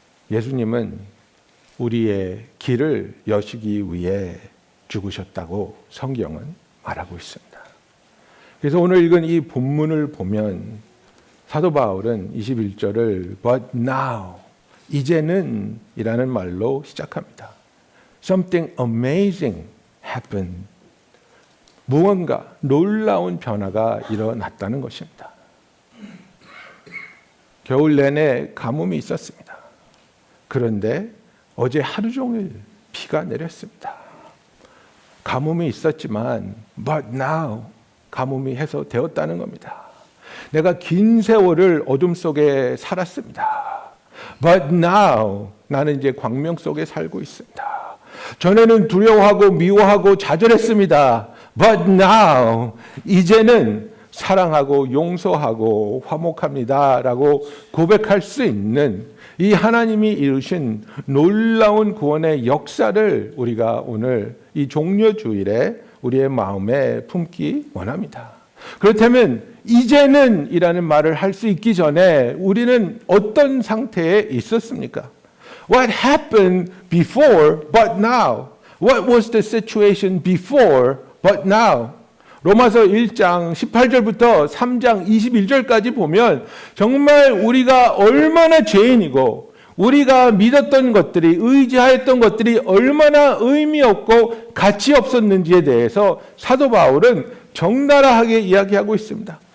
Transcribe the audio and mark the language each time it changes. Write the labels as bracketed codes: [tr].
[ko] 예수님은 우리의 길을 여시기 위해 죽으셨다고 성경은 말하고 있습니다. 그래서 오늘 읽은 이 본문을 보면 사도 바울은 21절을 [en] But now, [ko] 이제는 이라는 말로 시작합니다. [en] Something amazing happened. [ko] 무언가 놀라운 변화가 일어났다는 것입니다. 겨울 내내 가뭄이 있었습니다. 그런데 어제 하루 종일 비가 내렸습니다. 가뭄이 있었지만 [en] But now, [ko] 가뭄이 해소되었다는 겁니다. 내가 긴 세월을 어둠 속에 살았습니다. [en] But now, [ko] 나는 이제 광명 속에 살고 있습니다. 전에는 두려워하고 미워하고 좌절했습니다. [en] But now, [ko] 이제는 사랑하고 용서하고 화목합니다 라고 고백할 수 있는 이 하나님이 이루신 놀라운 구원의 역사를 우리가 오늘 이 종려주일에 우리의 마음에 품기 원합니다. 그렇다면 이제는 이라는 말을 할 수 있기 전에 우리는 어떤 상태에 있었습니까? [en] What happened before but now? What was the situation before but now? [ko] 로마서 1장 18절부터 3장 21절까지 보면 정말 우리가 얼마나 죄인이고 우리가 믿었던 것들이, 의지하였던 것들이 얼마나 의미 없고 가치 없었는지에 대해서 사도 바울은 적나라하게 이야기하고 있습니다.